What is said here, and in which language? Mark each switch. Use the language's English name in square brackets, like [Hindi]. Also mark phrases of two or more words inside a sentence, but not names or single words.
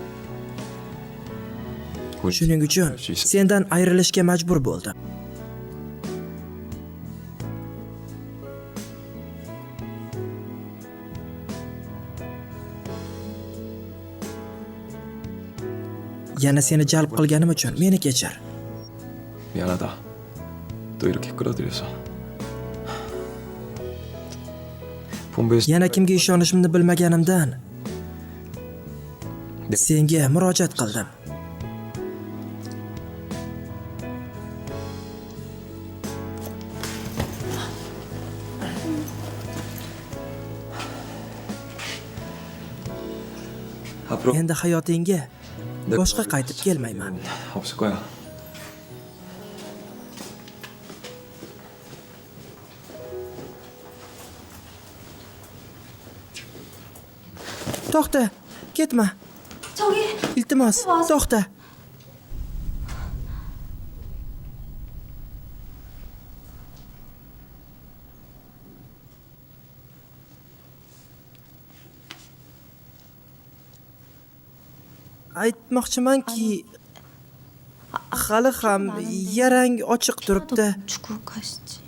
[Uzbek] Shuning uchun sendan ayrilishga majbur bo'ldim. Yana seni jalb qilganim uchun meni kechir. [Korean] 미안하다. 또 이렇게 끌어들여서. 본부에서 [Uzbek] Yana kimga ishonishimni bilmaganimdan senga murojaat qildim. [Korean] 앞으로 [Uzbek] Endi hayotingga boshqa qaytib kelmayman. [Korean] 없을 거야. [Uzbek] To'xta, ketma. [Korean] 저기 [Uzbek] Iltimos, to'xta. Aytmoqchimanki, hali ham yarang ochiq turibdi. [Korean] 죽고 가시지.